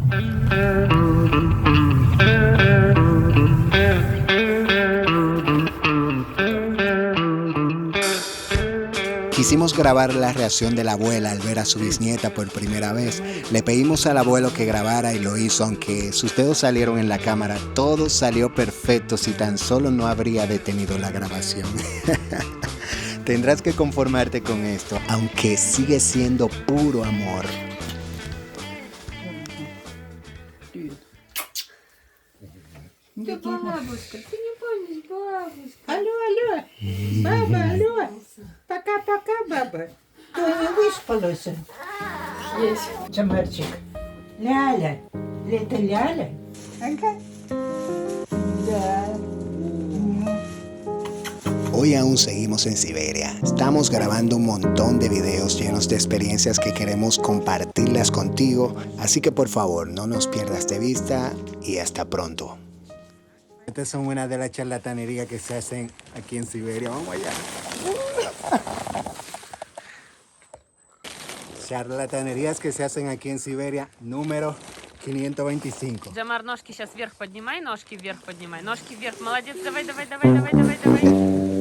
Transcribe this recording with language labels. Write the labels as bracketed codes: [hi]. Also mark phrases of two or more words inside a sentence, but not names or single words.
[es] Quisimos grabar la reacción de la abuela al ver a su bisnieta por primera vez. Le pedimos al abuelo que grabara y lo hizo, aunque sus dedos salieron en la cámara. Todo salió perfecto si tan solo no habría detenido la grabación. Tendrás que conformarte con esto, aunque sigue siendo puro amor. [ru] Ты бабушка, ты не помнишь бабушку. Алло, баба, алло. Пока-пока, баба. Ты не выспалась? Есть. Чамарчик. Ляля. Это Ляля? Ага. Да. [es] Hoy aún seguimos en Siberia. Estamos grabando un montón de videos llenos de experiencias que queremos compartirlas contigo. Así que por favor, no nos pierdas de vista y hasta pronto. Estas son una de las charlatanerías que se hacen aquí en Siberia. Vamos allá. Charlatanerías que se hacen aquí en Siberia, número 525. [ru] Джамар, ножки сейчас вверх поднимай, ножки вверх поднимай. Ножки вверх, молодец, давай.